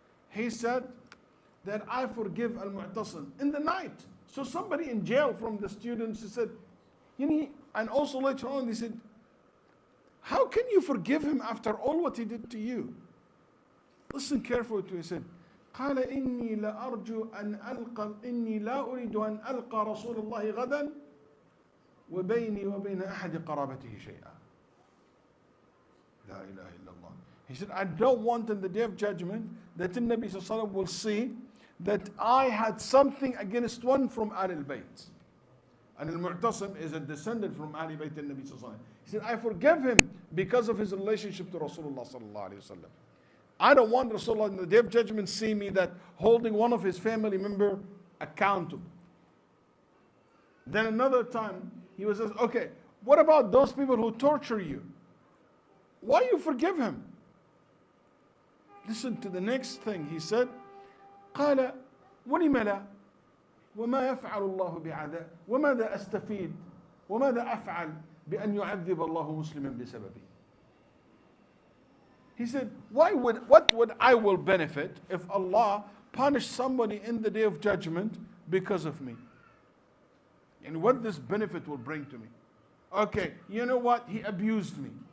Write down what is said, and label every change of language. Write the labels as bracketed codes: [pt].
[en] He said that I forgive al-Mu'tasim in the night. So somebody in jail from the students, he said, you know, and also later on, they said, how can you forgive him after all what he did to you? Listen carefully to what he said. [ar] قال إني لأرجو أن ألقى إني لا أريد أن ألقى رسول الله غدا وبيني وبين أحد قرابته شيئا. لا إله إلا الله. [en] He said, I don't want in the day of judgment that the Nabi Sallallahu Alaihi Wasallam will see that I had something against one from Ahlul Bayt. And Al-Mu'tasim is a descendant from Ahlul Bayt al-Nabi Sallallahu Alaihi Wasallam. He said, I forgive him because of his relationship to Rasulullah Sallallahu Alaihi Wasallam. I don't want Rasulullah in the day of judgment see me that holding one of his family member accountable. Then another time, he was says, okay, what about those people who torture you? Why you forgive him? Listen to the next thing he said. [ar] قال ولم لا وما يفعل الله بعذاب وماذا أستفيد وماذا أفعل بأن يعذب الله مسلما بسببي. [en] He said, what would I will benefit if Allah punished somebody in the day of judgment because of me? And what this benefit will bring to me? Okay, you know what? He abused me.